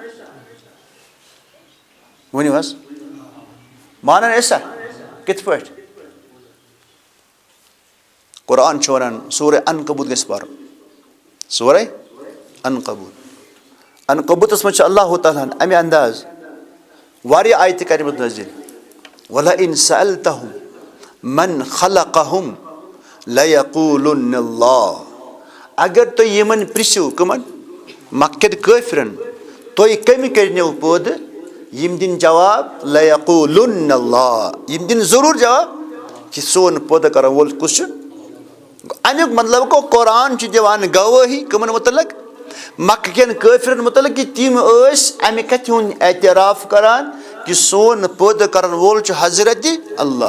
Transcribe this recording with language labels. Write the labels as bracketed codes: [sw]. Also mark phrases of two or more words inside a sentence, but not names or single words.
[ks] ؤنِو حظ, مانان ٲسۍ سا؟ کِتھ پٲٹھۍ؟ قرآن چھُ ونان سورہ عنکبوت گژھِ پرُن, سورہ عنکبوت. عنکبوتس منٛز چھُ اللہ تعالیٰ ہن امہِ انداز واریاہ آیتہٕ کَرِمٕژ نٲزِل. [ar] وَلَئِن سَأَلْتَهُم مَّن خَلَقَهُم لَيَقُولُنَّ اللَّهُ. [ks] اگر تُہۍ یِمن پرژھِو, کٕمن؟ مکین کٲفرن, تُہۍ کٔمہِ کٔرنو پٲدٕ؟ یِم دِنۍ جواب [ar] لَيَقُولُنَّ اللَّهُ, [ks] یِم دِنۍ ضروٗر جواب کہِ سون پٲدٕ کرن وول کُس چھُ؟ امیُک مطلب گوٚو قرآن چھُ دِوان گوٲہی کٕمن مُتعلق؟ مکہٕ کٮ۪ن کٲفرن مُتعلق, کہِ تِم ٲسۍ امہِ کتھِ ہُنٛد اعتراف کران کہِ سون پٲدٕ کرن وول چھُ حضرت اللہ.